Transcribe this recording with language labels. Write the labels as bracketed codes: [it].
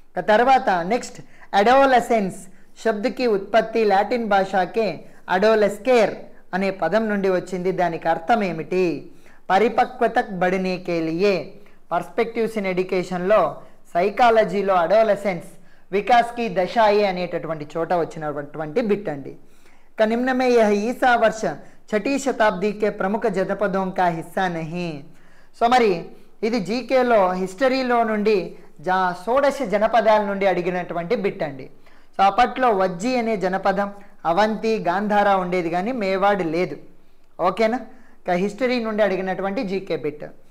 [te] తర్వాత next adolescence శబ్దకి ఉత్పత్తి Latin భాషకే అడోలెస్కేర్ అనే పదం నుండి వచ్చింది. దానికి అర్థం ఏమిటి? [hi] పరిపక్వతక్ బడినేకే లియే. [te] పర్స్పెక్టివ్స్ ఇన్ ఎడ్యుకేషన్లో సైకాలజీలో అడోలసెన్స్ వికాస్కి దశాయి అనేటటువంటి చోట వచ్చినటువంటి బిట్ అండి. [hi] निम्न में यह ईसा वर्ष 6ठी शताब्दी के प्रमुख जनपदों का हिस्सा नहीं. [te] సో మరి ఇది జీకేలో హిస్టరీలో నుండి షోడశ జనపదాల నుండి అడిగినటువంటి బిట్ అండి. సో అప్పట్లో వజ్జి అనే జనపదం, అవంతి, గాంధార ఉండేది కానీ మేవాడ్ లేదు. ఓకేనా? హిస్టరీ నుండి అడిగినటువంటి జీకే బిట్.